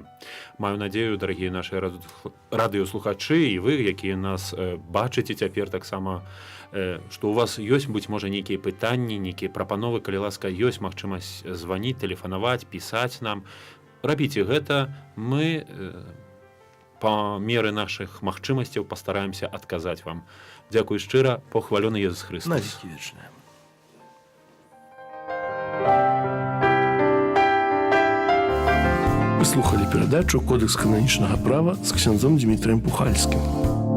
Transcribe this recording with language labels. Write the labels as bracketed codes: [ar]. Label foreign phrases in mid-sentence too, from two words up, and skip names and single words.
[be] Маю надзею, дарагія нашы радыёслухачы, і вы, якія нас бачыце цяпер таксама, што у вас ёсць, быць можа, нейкія пытанні, нейкія прапановы, калі ласка, ёсць магчымасць званіць, тэлефанаваць, пісаць нам. Рабіце гэта, мы па меры нашых магчымасцяў пастараемся адказаць вам. Дзякуй шчыра, похвалёны Езус [ru] На [be] Христос. [ru] веки вечные. [be] Вы слухали перадачу «Кодекс кананічнага права» з ксяндзом Дмітрыем Пухальскім.